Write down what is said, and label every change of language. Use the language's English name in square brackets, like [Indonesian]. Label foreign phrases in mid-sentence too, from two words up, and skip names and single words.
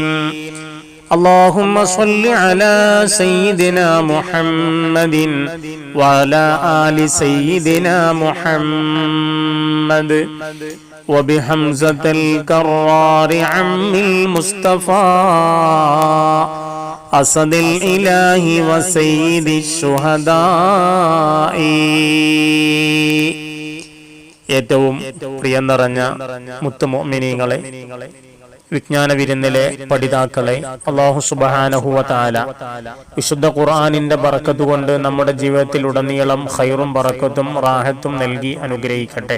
[Arabic] اللهم صل على سيدنا محمد وعلى آل سيدنا محمد وبحمزة الكرار عم المصطفى أسد الإله وسيد الشهداء. [Malayalam] ഏറ്റവും പ്രിയം നിറഞ്ഞ മുത്തുമുഅ്മിനീങ്ങളെ, വിജ്ഞാന വിരുന്നിലെ പഠിതാക്കളെ, [Arabic] الله سبحانه وتعالى [Malayalam] വിശുദ്ധ ഖുർആനിന്റെ ബറക്കത്ത് കൊണ്ട് നമ്മുടെ ജീവിതത്തിൽ ഉടനീളം ഖൈറും ബറക്കത്തും റാഹത്തും നൽകി അനുഗ്രഹിക്കട്ടെ.